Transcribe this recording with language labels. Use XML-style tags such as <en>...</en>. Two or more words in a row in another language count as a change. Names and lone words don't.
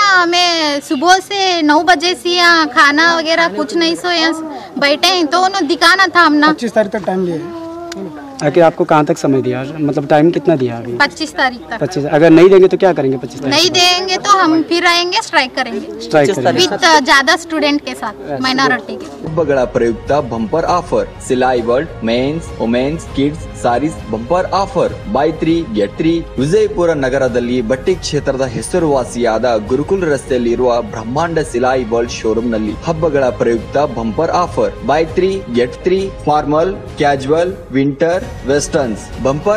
<hi>हमें सुबह से 9 बजे से यहाँ खाना वगैरह कुछ नहीं सो यहाँ बैठे हैं, तो उन्होंने दिखाना था हम ना। 25 तारीख तक टाइम लिए। आखिर आपको कहाँ तक समय दिया, मतलब टाइम कितना दिया अभी? 25 तारीख तक। 25, अगर नहीं देंगे तो क्या करेंगे? 25 तारीख नहीं देंगे तो हम फिर आएंगे, स्ट्राइक करेंगे विथ ज्यादा स्टूडेंट के साथ, माइनॉरिटी के।</hi> <kn>ಹಬ್ಬಗಳ ಪ್ರಯುಕ್ತ</kn> <en>bumper offer Silai World mens womens kids sarees bumper offer buy 3 get 3</en> <kn>ವಿಜಯಪುರ ನಗರದಲ್ಲಿ ಬಟ್ಟೆ ಕ್ಷೇತ್ರದ ಹೆಸರುವಾಸಿಯಾದ ಗುರುಕುಲ್ ರಸ್ತೆಯಲ್ಲಿ ಇರುವ ಬ್ರಹ್ಮಾಂಡ ಸಿಲಾಯಿ ವರ್ಲ್ಡ್ ಶೋರೂಮ್ ನಲ್ಲಿ ಹಬ್ಬಗಳ ಪ್ರಯುಕ್ತ</kn> <en>bumper offer buy 3 get 3 formal casual winter westerns bumper</en>